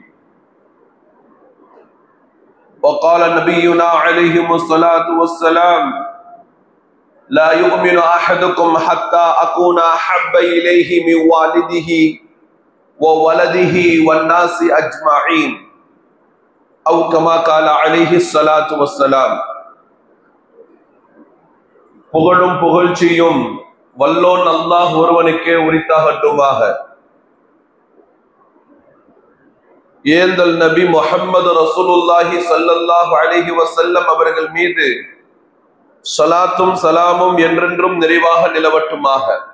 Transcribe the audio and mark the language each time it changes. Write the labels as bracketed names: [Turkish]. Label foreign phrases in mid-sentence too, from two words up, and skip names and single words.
[Arabic] وقال نبينا عليه الصلاة والسلام: لا يؤمن أحدكم حتى أكون أحب إليه من والده وولده والناس أجمعين، أو كما قال عليه الصلاة والسلام. [Tamil] புகழும் புகழ்ச்சியும் வல்லோன் அல்லாஹ் ஒருவனுக்கே உரித்தாகட்டுமாக. ஏந்தல் நபி முஹம்மது ரசூலுல்லாஹி [Arabic] صلى الله عليه وسلم [Tamil] அவர்கள் மீது ஸலாத்தும் சலாமும் என்றென்றும் நிறைவாக நிலவட்டுமாக.